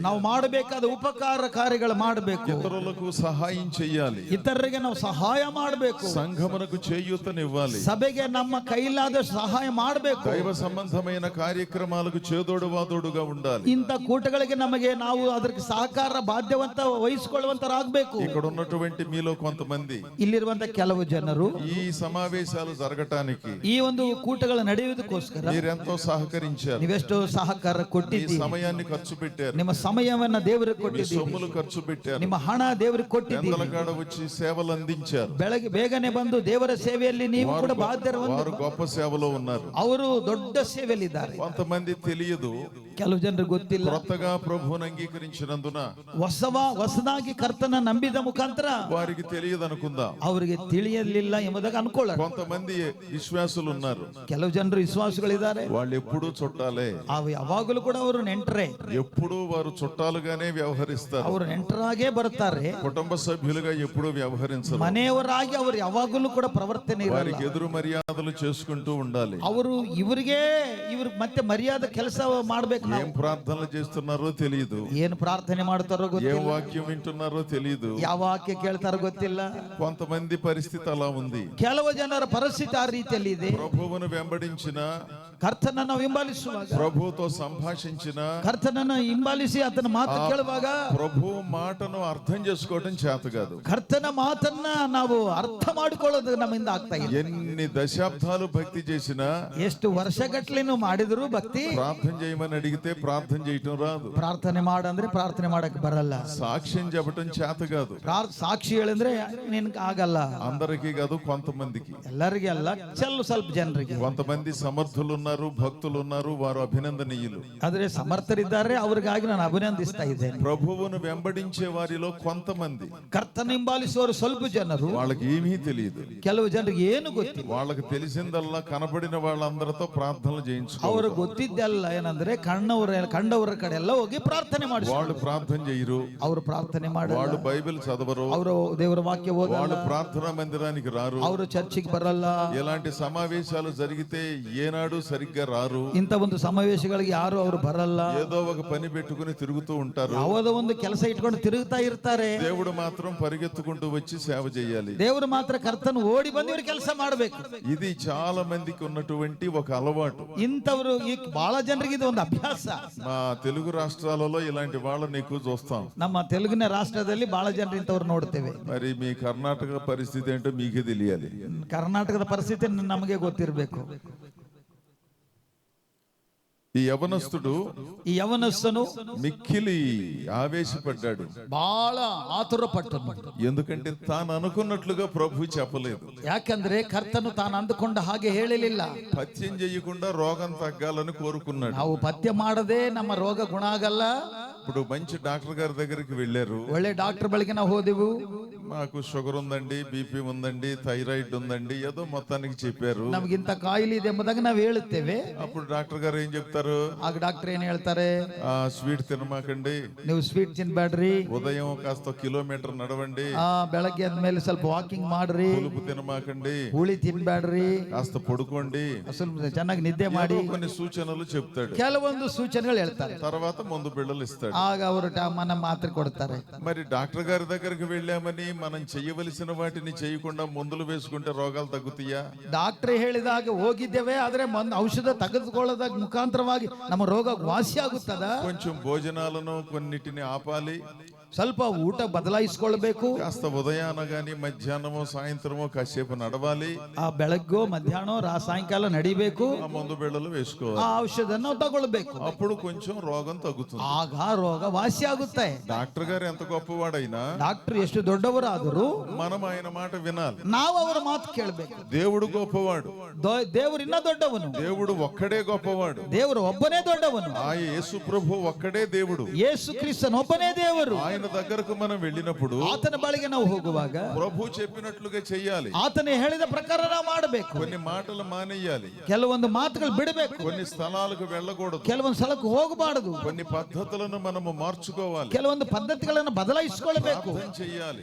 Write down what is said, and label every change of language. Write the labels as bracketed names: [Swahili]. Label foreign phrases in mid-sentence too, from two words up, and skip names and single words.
[Kannada] ನಾವು ಮಾಡಬೇಕಾದ ಉಪಕಾರ ಕಾರ್ಯಗಳು ಮಾಡಬೇಕು. [Telugu] ఇతరులకు సహాయం చెయ్యాలి. [Kannada] ಇತರರಿಗೆ ನಾವು ಸಹಾಯ ಮಾಡಬೇಕು. [Telugu] సంఘమునకు చేయూతనివ్వాలి. [Kannada] ಸಭೆಗೆ ನಮ್ಮ ಕೈಲಾದ ಸಹಾಯ ಮಾಡಬೇಕು. [Telugu] దైవ సంబంధమైన కార్యక్రమాలకు చేదోడు వాదోడుగా ఉండాలి. [Kannada] ಇಂಥ ಕೂಟಗಳಿಗೆ ನಮಗೆ ನಾವು ಅದಕ್ಕೆ ಸಹಕಾರ ಬಾಧ್ಯವಂತ ವಹಿಸಿಕೊಳ್ಳುವಂತರಾಗಬೇಕು. [Telugu] ఇక్కడ ఉన్నటువంటి మీలో కొంతమంది [Kannada] ಇಲ್ಲಿರುವಂತ ಕೆಲವು ಜನರು [Telugu] ఈ సమావేశాలు జరగటానికి [Kannada] ಈ ಒಂದು ಕೂಟಗಳು ನಡೆಯುವುದಕ್ಕೋಸ್ಕರ [Telugu] మీరెంతో సహకరించారు. [Kannada] ನೀವೆಷ್ಟು ಸಹಕಾರ [Telugu] ఈ [Kannada] ಕೊಟ್ಟಿದ್ದೀರಿ. [Telugu] సమయాన్ని ఖర్చు పెట్టారు, [Kannada] ನಿಮ್ಮ ಸಮಯವನ್ನ ದೇವರಿಗೆ [Telugu] మీ [Kannada] ಕೊಟ್ಟಿದ್ದೀರಿ. [Telugu] సొమ్ములు ఖర్చు పెట్టారు, [Kannada] ನಿಮ್ಮ ಹಣ ದೇವರಿಗೆ ಕೊಟ್ಟಿದ್ದೀರಿ. [Telugu] ఎందలకాడ వచ్చి సేవలు అందించారు. [Kannada] ಬೆಳಗ್ಗೆ ಬೇಗನೆ ಬಂದು ದೇವರ ಸೇವೆಯಲ್ಲಿ ನೀವು ಕೂಡ [Telugu] వారు గొప్ప సేవలో ఉన్నారు. [Kannada] ಅವರು ದೊಡ್ಡ ಸೇವೆಯಲ್ಲಿದ್ದಾರೆ. [Telugu] కొంతమంది తెలియదు, [Kannada] ಕೆಲವು ಜನರಿಗೆ ಗೊತ್ತಿಲ್ಲ. [Telugu] కొత్తగా ప్రభువును అంగీకరించినందున [Kannada] ಹೊಸದಾಗಿ ಕರ್ತನ ನಂಬಿದ ಮುಖಾಂತರ [Telugu] వారికి తెలియదు అనుకుందాం. [Kannada] ಅವರಿಗೆ ತಿಳಿಯಲಿಲ್ಲ ಎಂಬುದಾಗಿ ಅನ್ಕೊಳ್ಳ. [Telugu] కొంతమంది విశ్వాసులు ఉన్నారు, [Kannada] ಕೆಲವು ಜನರು ವಿಶ್ವಾಸಗಳಿದ್ದಾರೆ. [Telugu] వాళ్ళు ఎప్పుడూ చుట్టాలే, [Kannada] ಅವು ಯಾವಾಗಲೂ ಕೂಡ ಅವರು ನೆಂಟರೇ. [Telugu] ఎప్పుడూ వారు చుట్టాలుగానే వ్యవహరిస్తారు. [Kannada] ಅವರು ನೆಂಟರಾಗೇ ಬರ್ತಾರೆ. [Telugu] కుటుంబ సభ్యులుగా ఎప్పుడూ వ్యవహరించరు. [Kannada] ಮನೆಯವರಾಗಿ ಅವರು ಯಾವಾಗಲೂ ಕೂಡ ಪ್ರವರ್ತನೆ ಇರಲ್ಲ. [Telugu] వారికి ఎదురు మర్యాదలు చేసుకుంటూ ఉండాలి. [Kannada] ಅವರು ಇವ್ರು ಮತ್ತೆ ಮರ್ಯಾದೆ ಕೆಲಸ ಮಾಡ್ಬೇಕು. [Telugu] ఏం ప్రార్థనలు చేస్తున్నారో తెలియదు, [Kannada] ಏನು ಪ್ರಾರ್ಥನೆ ಮಾಡ್ತಾರೋ [Telugu] ఏం [Kannada] ಗೊತ್ತಿಲ್ಲ, [Telugu] వాక్యం వింటున్నారో తెలియదు. [Kannada] ಯಾವ ವಾಕ್ಯ ಕೇಳ್ತಾರೋ ಗೊತ್ತಿಲ್ಲ. [Telugu] కొంతమంది పరిస్థితి అలా ఉంది. [Kannada] ಕೆಲವು ಜನರ ಪರಿಸ್ಥಿತಿ ಆ ರೀತಿಯಲ್ಲಿ ಇದೆ. [Telugu] ప్రభువును వెంబడించిన, [Kannada] ಕರ್ತನನ್ನು ಹಿಂಬಾಲಿಸುವಾಗ, [Telugu] ప్రభువుతో సంభాషించిన, [Kannada] ಕರ್ತನನ್ನು ಹಿಂಬಾಲಿಸಿ ಆತನ ಮಾತು ಕೇಳುವಾಗ [Telugu] ప్రభు మాటను అర్థం చేసుకోవడం చేత కాదు. [Kannada] ಕರ್ತನ ಮಾತನ್ನ ನಾವು ಅರ್ಥ ಮಾಡಿಕೊಳ್ಳೋದು ನಮ್ಮಿಂದ ಆಗ್ತಾ ಇಲ್ಲ. [Telugu] ఎన్ని దశాబ్దాలు భక్తి చేసినా, [Kannada] ಎಷ್ಟು ವರ್ಷಗಟ್ಲೆನು ಮಾಡಿದ್ರು ಭಕ್ತಿ, [Telugu] ప్రార్థన చేయమని అడిగితే ప్రార్థన చేయటం రాదు. [Kannada] ಪ್ರಾರ್ಥನೆ ಮಾಡಂದ್ರೆ ಪ್ರಾರ್ಥನೆ ಮಾಡಕ್ ಬರಲ್ಲ. [Telugu] సాక్ష్యం చెప్పటం చేత కాదు. [Kannada] ಸಾಕ್ಷಿ ಹೇಳಂದ್ರೆ ನಿನ್ಗೆ ಆಗಲ್ಲ. [Telugu] అందరికీ కాదు, కొంతమందికి. [Kannada] ಎಲ್ಲರಿಗೆ ಅಲ್ಲ, ಸ್ವಲ್ಪ ಜನರಿಗೆ. [Telugu] కొంతమంది సమర్థులు ఉన్నారు, భక్తులు ఉన్నారు, వారు అభినందనీయులు. [Kannada] ಆದ್ರೆ ಸಮರ್ಥರಿದ್ದಾರೆ, ಅವ್ರಿಗಾಗಿ ನಾನು ಅಭಿನಂದಿಸ್ತಾ ಇದ್ದೇನೆ. [Telugu] ప్రభువును వెంబడించే వారిలో కొంతమంది, [Kannada] ಕರ್ತನ ಹಿಂಬಾಲಿಸುವವರು ಸ್ವಲ್ಪ ಜನರು, [Telugu] వాళ్ళకి ఏమీ తెలియదు. [Kannada] ಕೆಲವು ಜನರಿಗೆ ಏನು ಗೊತ್ತಿಲ್ಲ. [Telugu] వాళ్ళకి తెలిసిందల్లా కనబడిన వాళ్ళందరితో ప్రార్థనలు చేయించుకో. [Kannada] ಅವರು ಗೊತ್ತಿದ್ದಲ್ಲ ಏನಂದ್ರೆ ಕಂಡವರ ಕಡೆ ಎಲ್ಲ ಹೋಗಿ ಪ್ರಾರ್ಥನೆ ಮಾಡಿ. [Telugu] వాళ్ళు ప్రార్థన చేయరు, [Kannada] ಅವರು ಪ್ರಾರ್ಥನೆ ಮಾಡಲ್ಲ, [Telugu] వాళ్ళు బైబిల్ చదవరు, [Kannada] ಅವರು ದೇವರ ವಾಕ್ಯ [Telugu] వాళ్ళు [Kannada] ಓದಲ್ಲ, [Telugu] ప్రార్థనా మందిరానికి రారు, [Kannada] ಅವರು ಚರ್ಚಿಗೆ ಬರಲ್ಲ. [Telugu] ఎలాంటి సమావేశాలు జరిగితే ఏనాడు సరిగ్గా రారు. [Kannada] ಇಂಥ ಒಂದು ಸಮಾವೇಶಗಳಿಗೆ ಯಾರು ಅವರು ಬರಲ್ಲ. [Telugu] ఏదో ఒక పని పెట్టుకుని తిరుగుతూ ఉంటారు. [Kannada] ಯಾವುದೋ ಒಂದು ಕೆಲಸ ಇಟ್ಕೊಂಡು ತಿರುಗ್ತಾ ಇರ್ತಾರೆ. [Telugu] దేవుడు మాత్రం పరిగెత్తుకుంటూ వచ్చి సేవ చేయాలి. [Kannada] ದೇವರು ಮಾತ್ರ ಕರ್ತನು ಓಡಿ ಬಂದು ಇವ್ರು ಕೆಲಸ ಮಾಡಬೇಕು. [Telugu] ఇది చాలా మందికి ఉన్నటువంటి ఒక అలవాటు. [Kannada] ಇಂಥವ್ರು ಈ ಬಹಳ ಜನರಿಗೆ ಇದು ಒಂದು ಅಭ್ಯಾಸ. [Telugu] మా తెలుగు రాష్ట్రాలలో ఇలాంటి వాళ్ళని ఎక్కువ చూస్తాం. [Kannada] ನಮ್ಮ ತೆಲುಗಿನ ರಾಷ್ಟ್ರದಲ್ಲಿ ಬಹಳ ಜನರು ಇಂಥವ್ರು ನೋಡ್ತೇವೆ. [Telugu] మరి మీ కర్ణాటక పరిస్థితి ఏంటో మీకే తెలియాలి. [Kannada] ಕರ್ನಾಟಕದ ಪರಿಸ್ಥಿತಿ ನಮಗೆ ಗೊತ್ತಿರಬೇಕು. [Telugu] ఈ యవనస్తుడు ఈ యవనస్తును మిక్కిలి ఆవేశపడ్డాడు, [Kannada] ಬಹಳ ಆತುರ ಪಟ್ಟನು. [Telugu] ఎందుకంటే తాను అనుకున్నట్లుగా ప్రభు చెప్పలేదు. [Kannada] ಯಾಕಂದ್ರೆ ಕರ್ತನು ತಾನು ಅಂದುಕೊಂಡ ಹಾಗೆ ಹೇಳಲಿಲ್ಲ. [Telugu] పథ్యం చేయకుండా రోగం తగ్గాలని కోరుకున్నాడు. [Kannada] ನಾವು ಪಥ್ಯ ಮಾಡದೆ ನಮ್ಮ ರೋಗ ಗುಣ ಆಗಲ್ಲ. [Telugu] ఇప్పుడు మంచి డాక్టర్ గారి దగ్గరికి వెళ్ళారు. [Kannada] ಒಳ್ಳೆ ಡಾಕ್ಟರ್ ಬಳಿಗೆ ನಾವು ಹೋದೆವು. [Telugu] మాకు షుగర్ ఉందండి, బీపీ ఉందండి, థైరాయిడ్ ఉందండి, ఏదో మొత్తానికి చెప్పారు. [Kannada] ನಮಗಿಂತ ಕಾಯಿಲೆ ಇದೆ ಎಂಬುದಾಗಿ ನಾವು ಹೇಳುತ್ತೇವೆ. [Telugu] అప్పుడు డాక్టర్ గారు ఏం చెప్తారు? [Kannada] ಆಗ ಡಾಕ್ಟರ್ ಏನ್ ಹೇಳ್ತಾರೆ? [Telugu] స్వీట్ తినమాకండి, [Kannada] ನೀವು ಸ್ವೀಟ್ ತಿನ್ಬೇಡ್ರಿ, [Telugu] ఉదయం కాస్త కిలోమీటర్ నడవండి, [Kannada] ಬೆಳಗ್ಗೆ ಆದ್ಮೇಲೆ ಸ್ವಲ್ಪ ವಾಕಿಂಗ್ ಮಾಡ್ರಿ, [Telugu] పులుపు తినమాకండి, [Kannada] ಹುಳಿ ತಿನ್ಬೇಡ್ರಿ, [Telugu] కాస్త పడుకోండి, [Kannada] ಸ್ವಲ್ಪ ಚೆನ್ನಾಗಿ ನಿದ್ದೆ ಮಾಡಿ, [Telugu] కొన్ని సూచనలు చెప్తాడు. [Kannada] ಕೆಲವೊಂದು ಸೂಚನೆಗಳು ಹೇಳ್ತಾರೆ. [Telugu] తర్వాత మందు బిళ్ళలు ఇస్తాడు. [Kannada] ಆಗ ಅವರು మన ಮಾತ್ರೆ ಕೊಡ್ತಾರೆ. [Telugu] మరి డాక్టర్ గారి దగ్గరికి వెళ్ళామని మనం చేయవలసిన వాటిని చేయకుండా మందులు వేసుకుంటే రోగాలు తగ్గుతాయా? [Kannada] ಡಾಕ್ಟರ್ ಹೇಳಿದಾಗ ಹೋಗಿದ್ದೇವೆ, ಆದ್ರೆ ಔಷಧ ತೆಗೆದುಕೊಳ್ಳೋದ ಮುಖಾಂತರವಾಗಿ ನಮ್ಮ ರೋಗ ವಾಸಿ ಆಗುತ್ತದ? [Telugu] కొంచెం భోజనాలను కొన్నిటిని ఆపాలి, [Kannada] ಸ್ವಲ್ಪ ಊಟ ಬದಲಾಯಿಸಿಕೊಳ್ಬೇಕು, [Telugu] కాస్త ఉదయాన గాని మధ్యాహ్నమో సాయంత్రమో కాసేపు నడవాలి, [Kannada] ಆ ಬೆಳಗ್ಗೋ ಮಧ್ಯಾಹ್ನ ಸಾಯಂಕಾಲ ನಡಿಬೇಕು, [Telugu] ఆ మందు బిళ్ళలు వేసుకోవాలి. [Kannada] ಆ ಔಷಧನ ತಗೊಳ್ಬೇಕು. [Telugu] అప్పుడు కొంచెం రోగం తగ్గుతుంది. [Kannada] ಆಗ ರೋಗ ವಾಸಿ ಆಗುತ್ತೆ. [Telugu] డాక్టర్ గారు ఎంత గొప్పవాడైనా [Kannada] ಡಾಕ್ಟರ್ ಎಷ್ಟು ದೊಡ್ಡವರಾದರೂ [Telugu] మనం ఆయన మాట వినాలి. [Kannada] ನಾವು ಅವರ ಮಾತು ಕೇಳಬೇಕು. [Telugu] దేవుడు గొప్పవాడు, [Kannada] ದೇವರು ಇನ್ನ ದೊಡ್ಡವನು, [Telugu] దేవుడు ఒక్కడే గొప్పవాడు, [Kannada] ದೇವರು ಒಬ್ಬನೇ ದೊಡ್ಡವನು, [Telugu] ఆ యేసు ప్రభు ఒక్కడే దేవుడు. [Kannada] ಯೇಸು ಕ್ರಿಸ್ತನ ಒಬ್ಬನೇ ದೇವರು. [Telugu] ఆయన దగ్గరకు మనం వెళ్ళినప్పుడు [Kannada] ಆತನ ಬಳಿಗೆ ನಾವು ಹೋಗುವಾಗ [Telugu] ప్రభు చెప్పినట్లుగా చెయ్యాలి. [Kannada] ಆತನೇ ಹೇಳಿದ ಪ್ರಕಾರ ನಾವು ಮಾಡಬೇಕು. [Telugu] కొన్ని మాటలు మానేయాలి, [Kannada] ಕೆಲವೊಂದು ಮಾತುಗಳು ಬಿಡಬೇಕು, [Telugu] కొన్ని స్థలాలకు వెళ్ళకూడదు, [Kannada] ಕೆಲವೊಂದು ಸ್ಥಳಕ್ಕೆ ಹೋಗಬಾರದು, [Telugu] కొన్ని పద్ధతులను మనము మార్చుకోవాలి, [Kannada] ಕೆಲವೊಂದು ಪದ್ಧತಿಗಳನ್ನು ಬದಲಾಯಿಸಿಕೊಳ್ಳಬೇಕು, [Telugu] ప్రార్థన చెయ్యాలి,